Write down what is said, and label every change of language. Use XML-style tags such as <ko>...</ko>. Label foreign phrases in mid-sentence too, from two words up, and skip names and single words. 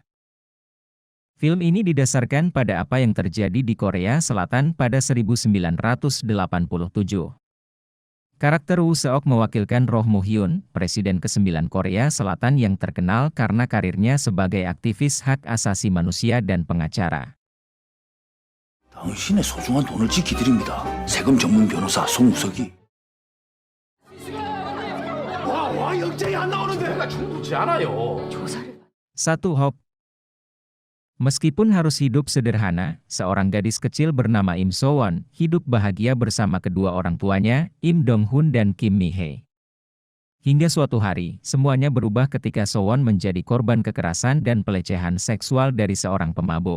<id>Film ini didasarkan pada apa yang terjadi di Korea Selatan pada 1987. Karakter Woo-seok mewakilkan Roh Moo-hyun, Presiden ke-9 Korea Selatan yang terkenal karena karirnya sebagai aktivis hak asasi manusia dan pengacara.</id> <ko>당신의 소중한 돈을 지키드립니다. 세금 전문 변호사 송우석이. 와 영장이 안 나오는데. 충분치 않아요. 1. Hope.</ko> <id>Meskipun harus hidup sederhana, seorang gadis kecil bernama Im So-won hidup bahagia bersama kedua orang tuanya, Im Dong-hun dan Kim Mi-hee. Hingga suatu hari, semuanya berubah ketika So-won menjadi korban kekerasan dan pelecehan seksual dari seorang pemabuk.</id>